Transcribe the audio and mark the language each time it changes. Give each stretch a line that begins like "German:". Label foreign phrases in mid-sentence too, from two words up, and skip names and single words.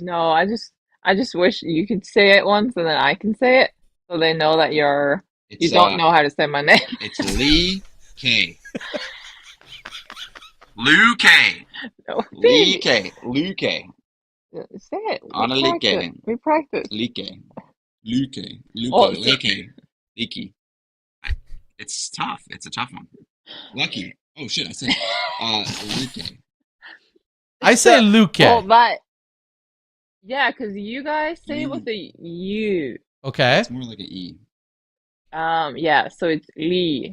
English: No, I just wish you could say it once and then I can say it, so they know that you don't know how to say my name. It's Lee K. Lou K. No, Lee K. Lou K. say it. Anna Lykke. We practice. Lykke. Lykke. Oh, Lykke. Lykke. It's tough. It's a tough one. Lucky. Oh shit! I said Lykke. I say Luke. Well, because you guys say it with a U. Okay. It's more like an E. Yeah. So it's Lee.